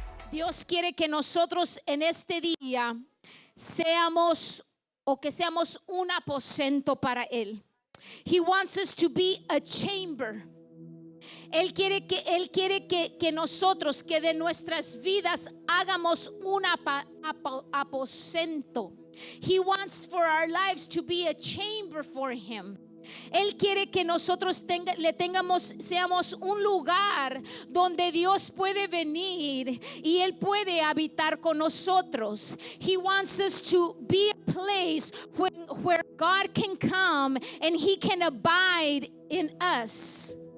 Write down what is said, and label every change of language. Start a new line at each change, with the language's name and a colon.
Spanish: Dios quiere que nosotros en este día seamos un aposento para Él.
English: He wants us to be a chamber.
Spanish: Él quiere que nosotros, que de nuestras vidas hagamos un aposento.
English: He wants for our lives to be a chamber for Him.
Spanish: Él quiere que nosotros seamos un lugar donde Dios puede venir y Él puede habitar con nosotros.
English: He wants us to be a place where God can come and He can abide in us.